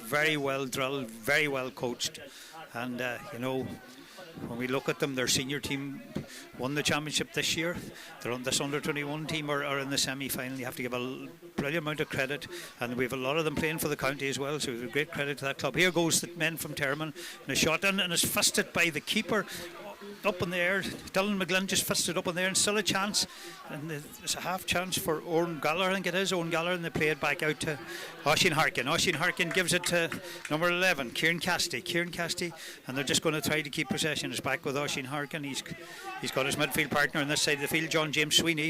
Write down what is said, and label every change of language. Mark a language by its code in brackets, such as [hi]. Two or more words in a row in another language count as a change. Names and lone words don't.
[en] Very well drilled, very well coached, and when we look at them, their senior team won the championship this year. They're on this under-21 team are in the semi-final. You have to give a brilliant amount of credit, and we have a lot of them playing for the county as well, so we have great credit to that club. Here goes the men from Tearmainn, and a shot in, and it's fisted by the keeper up in the air. Dylan McGlynn just fisted up in there, and still a chance, and there's a half chance for Owen Gallagher. I think it is Owen Gallagher, and they play it back out to Oisin Harkin. Oisin Harkin gives it to number 11, Kieran Cassidy, and they're just going to try to keep possession. It's back with Oisin Harkin. He's got his midfield partner on this side of the field, John James Sweeney.